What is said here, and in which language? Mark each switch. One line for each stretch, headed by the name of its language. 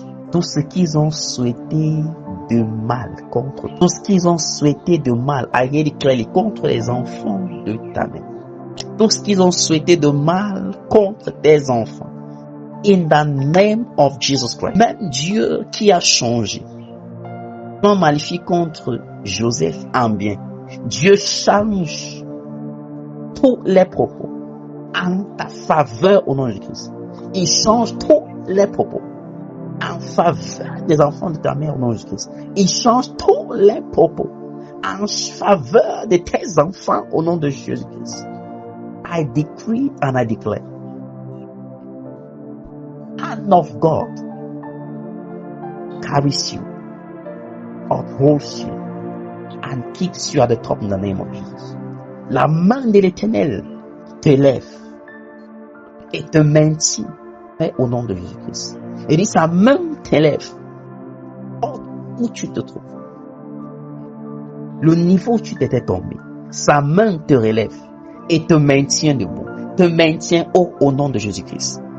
French: Tout ce qu'ils ont souhaité de mal contre, tout ce qu'ils ont souhaité de mal, ailleurs déclaré contre les enfants de ta mère. Tout ce qu'ils ont souhaité de mal contre tes enfants.
English: In the name of Jesus Christ.
French: Même Dieu qui a changé. Non maléfique contre Joseph en bien. Dieu change tous les propos en ta faveur au nom de Christ. Il change tous les propos en faveur des enfants de ta mère au nom de Christ. Il change tous les propos en faveur de tes enfants au nom de Jésus-Christ.
English: I decree and I declare, hand of God carries you, upholds you, and keeps you at the top in the name of Jesus.
French: La main de l'Éternel te lève et te maintient au nom de Jésus-Christ. Et dit, sa main t'élève où tu te trouves. Le niveau où tu t'étais tombé, sa main te relève et te maintient debout, te maintient haut au nom de Jésus-Christ.